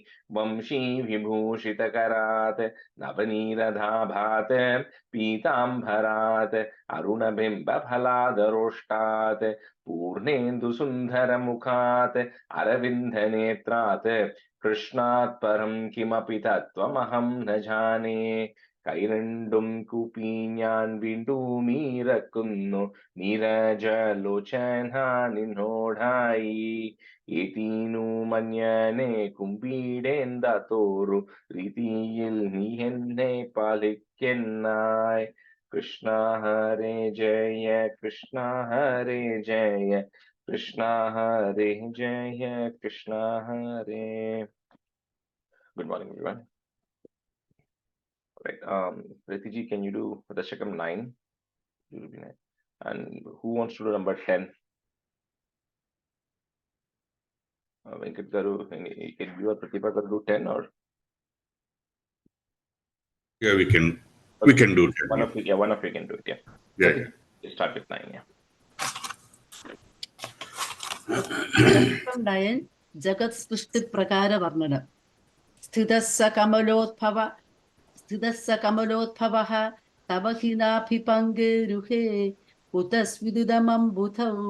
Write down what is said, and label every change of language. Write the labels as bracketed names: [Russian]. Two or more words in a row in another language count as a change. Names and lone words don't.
[Sanskrit] वंशीविभूषितकरात् नवनीरदाभात् पीताम्बरात् अरुणबिम्बफलादरोष्टात् पूर्णेन्दुसुन्दरमुखात् अरविन्दनेत्रात् कृष्णात् परं किमपि तत्त्वमहं न जाने। [Malayalam] കൈരണ്ടും കൂപ്പി ഞാൻ വീണ്ടുമീറക്കുന്നു നീരജലോചന നിന്നോടായി. ഏതീനു മഞ്ഞനെ കുമ്പിടേന്താത്തോരു രീതിയിൽ നീ എന്നെ പാലിക്കെന്നായി. കൃഷ്ണ ഹരേ ജയ കൃഷ്ണ ഹരേ ജയ കൃഷ്ണ ഹരേ ജയ കൃഷ്ണ ഹരേ. [English] Good morning, everyone. Right. Pritiji, can you do Dasakam 9? And who wants to do number 10? Venkat Garu, can you or Pratibha Garu do 10 or? Yeah, we can do 10. One of you can do it, yeah. Yeah. Start with 9, yeah. Dasakam 9, Jagat Srishti Prakara Varnana. [Sanskrit] स्थितस्स कमलोद्भवः तव हि नाभिपङ्गेरुहे कुतस्विदुदमम्बुधौ